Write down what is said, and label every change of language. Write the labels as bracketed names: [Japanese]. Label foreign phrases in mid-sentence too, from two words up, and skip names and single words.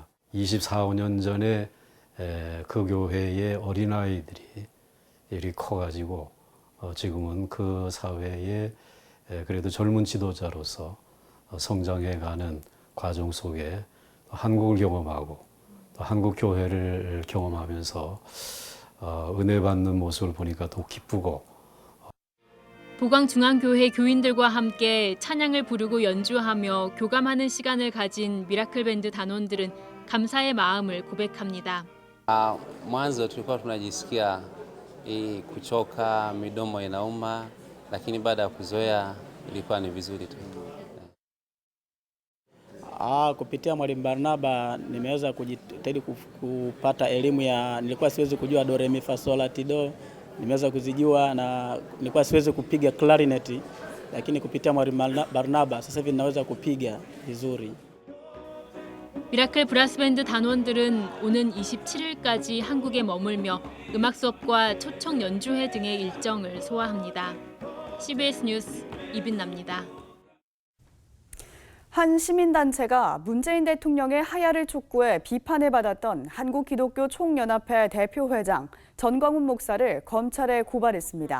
[Korean] 24년 전에 그 교회의 어린아이들이 이렇게 커가지고 지금은 그 사회에 그래도 젊은 지도자로서 성장해가는 과정 속에 한국을 경험하고 또 한국 교회를 경험하면서 은혜 받는 모습을 보니까 더 기쁘고 보강중앙교회 교인들과 함께 찬양을 부르고 연주하며 교감하는 시간을 가진 미라클 밴드 단원들은 감사의 마음을 고백합니다. [Swahili] Mwanzo tulikuwa tunajisikia kuchoka, midomo inauma, lakini baada ya kuzoea ilikuwa ni vizuri tu. Kupitia Mwalimu Barnaba nimeweza kujitahidi kupata elimu nilikuwa siwezi kujua do re mi fa sol la ti do, nimeweza kuzijua na nilikuwa siwezi kupiga clarinet, lakini kupitia Mwalimu Barnaba sasa hivi ninaweza kupiga vizuri. [Korean] 미라클 브라스밴드 단원들은 오는 27일까지 한국에 머물며 음악 수업과 초청 연주회 등의 일정을 소화합니다. CBS 뉴스 이빈나입니다. 한 시민단체가 문재인 대통령의 하야를 촉구해 비판을 받았던 한국기독교총연합회 대표회장 전광훈 목사를 검찰에 고발했습니다.